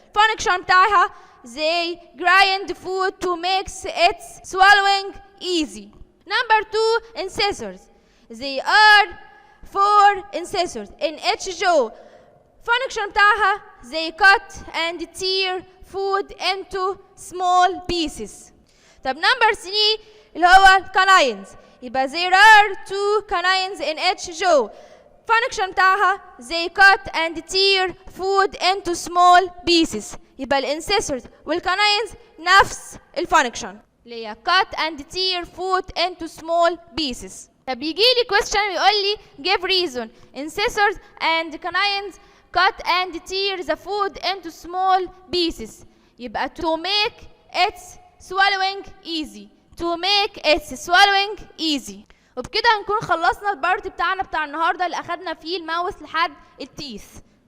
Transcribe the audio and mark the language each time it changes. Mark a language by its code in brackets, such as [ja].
[en] Function [ar] بتاعها [en] they grind food to make its swallowing easy. Number 2 incisors. They are 4 incisors in each jaw. Function [ar] بتاعها [en] they cut and tear food into small pieces. [ar] طب number 3 اللي هو canines. يبقى [en] there are 2 canines in each jaw. Function [ar] بتاعها [en] they cut and tear food into small pieces. [ar] يبقى الانسيسورز والcanines نفس الفانكشن اللي هي [en] cut and tear food into small pieces. [ar] طب يجي لي [en] question [ar] ويقول لي [en] give reason incisors and canines cut and tear the food into small pieces. [ar] يبقى [en] to make its swallowing easy. To make its swallowing easy. [ar] وبكده هنكون خلصنا البارت بتاعنا بتاع النهارده اللي اخدنا فيه الماوث لحد التيث.